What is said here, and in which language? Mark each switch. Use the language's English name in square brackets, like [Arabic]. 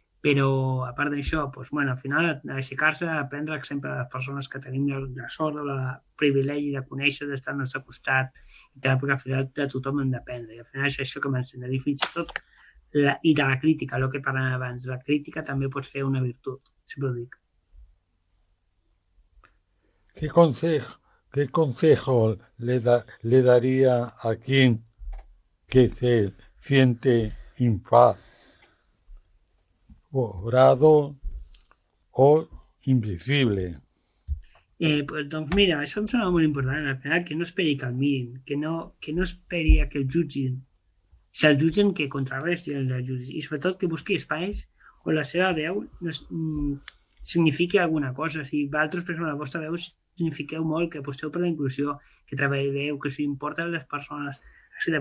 [Catalan] Però a part d'això, doncs, bueno, al final, aixecar-se, aprendre sempre de les persones que tenim la sort o el privilegi de conèixer, d'estar al nostre costat, i tal, perquè al final de tothom hem d'aprendre, i al final és això que m'ensenya, i fins i tot i de la crítica, el que parlàvem abans. La crítica també pot fer una virtut, sempre ho dic. [Spanish] ¿Qué consejo le daría a quien que se siente infravalorado o invisible? [Catalan] Pues, doncs mira, això em sembla molt important. Al final, que no esperi que el mirin, que no esperi a que el jutgin. Si el jutgen, que contrarresti el jutge. I sobretot que busqui espais on la seva veu signifiqui alguna cosa. Si vosaltres, per exemple, la vostra veu signifiqueu molt, que aposteu per la inclusió, que treballeu, que us importen les persones, etcètera.